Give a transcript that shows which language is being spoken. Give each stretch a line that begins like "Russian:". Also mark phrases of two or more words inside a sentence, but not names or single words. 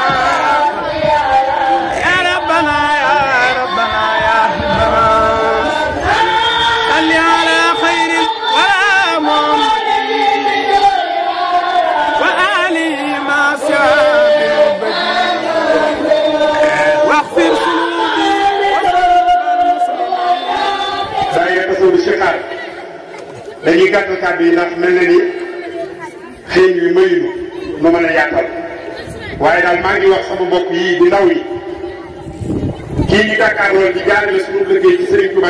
Arabic: يا ربنا يا ربنا يا ربنا صل على خير الورى محمد وآله مع صحبه واغفر ذنوبي
Wolof: Baye Rasul Cheikh dañuy gàttal kàddu yi ndax mel na ni xëy wi mayuñu nu mën a yaatal waaye daal maa ngi wax sama mbokk yii di ndaw yi kii ñu jàkkaarloo di jaarale suñu liggéey ci Serigne Touba